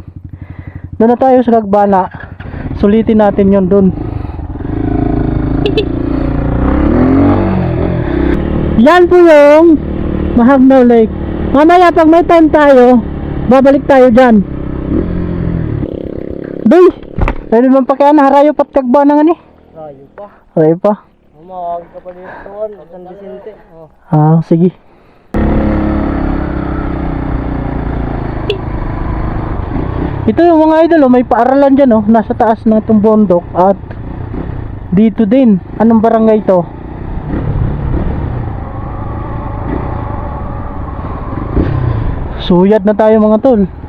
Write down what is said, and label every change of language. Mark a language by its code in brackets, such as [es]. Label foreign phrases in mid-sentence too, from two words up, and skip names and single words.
[tl] Doon na tayo sa Kagbana. Sulitin natin yon doon. Yan po yung Mahagnaw Lake. Mamaya pag may time tayo, babalik tayo dyan. [war] Doy! Pwede naman pakiana, harayo pat Kagbana nga ni. Rayo pa. Harayo pa. Umawag ka pa dito, San Vicente. Oh. [tl] Sige. Ito yung mga idol, may paaralan dyan nasa taas ng itong bundok. At dito din, anong barangay to? Suyad na tayo mga tol.